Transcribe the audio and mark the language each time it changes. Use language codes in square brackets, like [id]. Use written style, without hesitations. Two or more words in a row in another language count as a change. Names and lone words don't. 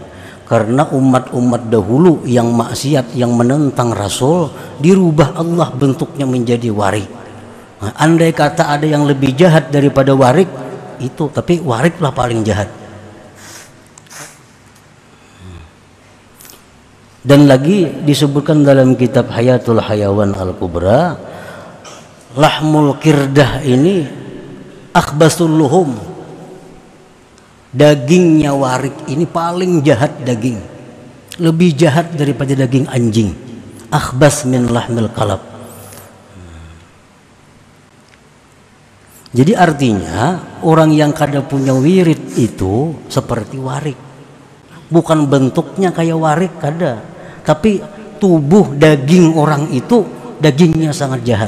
[id] Karena umat-umat dahulu yang maksiat, yang menentang Rasul, dirubah Allah bentuknya menjadi warik. Nah, andai kata ada yang lebih jahat daripada warik itu, tapi wariklah paling jahat. Dan lagi disebutkan dalam kitab Hayatul Hayawan Al-Kubra, [ar] لحم القردة [id] ini [ar] أخبث اللحوم, [id] dagingnya warik ini paling jahat daging, lebih jahat daripada daging anjing. [ar] أخبث من لحم الكلاب. [id] Jadi artinya orang yang kada punya wirid itu seperti warik, bukan bentuknya kayak warik kada, tapi tubuh daging orang itu dagingnya sangat jahat.